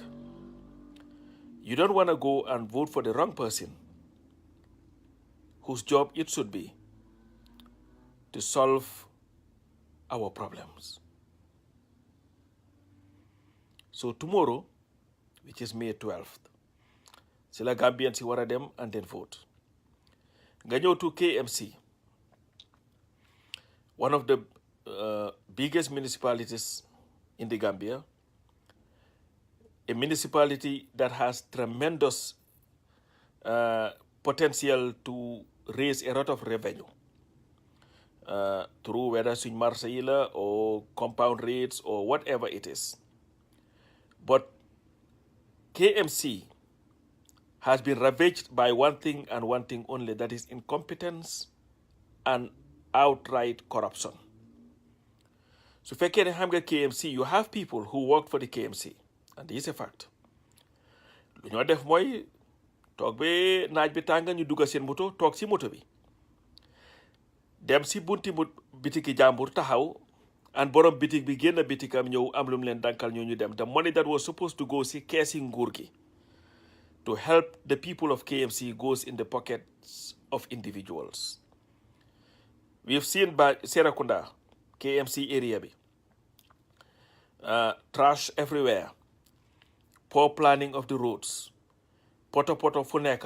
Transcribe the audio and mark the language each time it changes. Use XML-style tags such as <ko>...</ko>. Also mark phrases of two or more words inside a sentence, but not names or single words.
<en>You don't want to go and vote for the wrong person whose job it should be to solve our problems. So tomorrow, which is May 12th,</en> <wo>sila Gambian si wara dem</wo> <en>and then vote.</en> <wo>Nga ñëw</wo> <en>to KMC, one of the biggest municipalities in the Gambia, a municipality that has tremendous potential to raise a lot of revenue through whether</en> <wo>suñ marché yi la</wo> <en>or compound rates or whatever it is. But KMC has been ravaged by one thing and one thing only, that is incompetence and outright corruption.</en> <wo>So fekkee ne xam nga KMC,</wo> <en>you have people who work for the KMC, and this is a fact.</en> <wo>Lu ñoo def mooy toog ba naaj bi tàng ñu dugga seen moto toog si moto bi dem si bunti bitiki jàmbur taxaw, and borom bitik bi génn bitikam ñëw am lu mu leen dankal ñu dem.</wo> <en>The money that was supposed to go</en> <wo>si keesi nguur gi</wo> <en>to help the people of KMC goes in the pockets of individuals. We've seen by Serakunda, KMC area bi, trash everywhere, poor planning of the roads, poto funeka.</en>